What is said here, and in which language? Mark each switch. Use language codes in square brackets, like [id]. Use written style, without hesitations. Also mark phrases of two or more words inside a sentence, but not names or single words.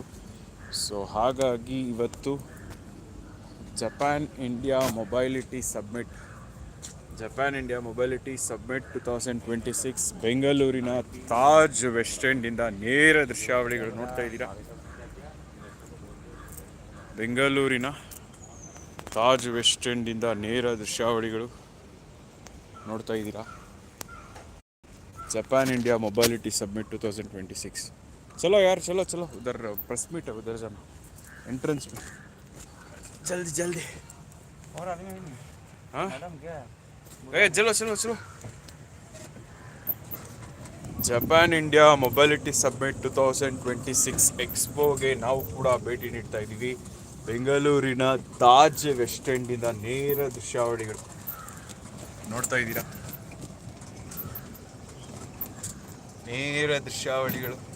[kn] ಸೊ ಹಾಗಾಗಿ ಇವತ್ತು ಜಪಾನ್ ಇಂಡಿಯಾ ಮೊಬೈಲಿಟಿ ಸಬ್ಮಿಟ್ 2026 ಬೆಂಗಳೂರಿನ ತಾಜ್ ವೆಸ್ಟ್ ಎಂಡಿಂದ ನೇರ ದೃಶ್ಯಾವಳಿಗಳು ನೋಡ್ತಾ ಇದ್ದೀರಾ. ಬೆಂಗಳೂರಿನ ತಾಜ್ ವೆಸ್ಟ್ ಎಂಡಿಂದ ನೇರ ದೃಶ್ಯಾವಳಿಗಳು ನೋಡ್ತಾ ಇದ್ದೀರಾ. [hi] ಜಪಾನ್ इंडिया मोबाइलिटी सबमिट 2026. चलो यार, चलो उधर [en] press meet [hi] है, उधर जाना एंट्रेंस में. जल्दी और आदमी नहीं. हाँ चलो. [kn] ಜಪಾನ್ ಇಂಡಿಯಾ ಮೊಬೈಲಿಟಿ ಸಬ್ಮಿಟ್ 2026 ಎಕ್ಸ್ಪೋಗೆ ನಾವು ಕೂಡ ಭೇಟಿ ನೀಡ್ತಾ ಇದ್ದೀವಿ. ಬೆಂಗಳೂರಿನ ತಾಜ್ ವೆಸ್ಟ್ ಎಂಡಿಂದ ನೇರ ದೃಶ್ಯಾವಳಿಗಳು ನೋಡ್ತಾ ಇದ್ದೀರಾ. ನೇರ ದೃಶ್ಯಾವಳಿಗಳು.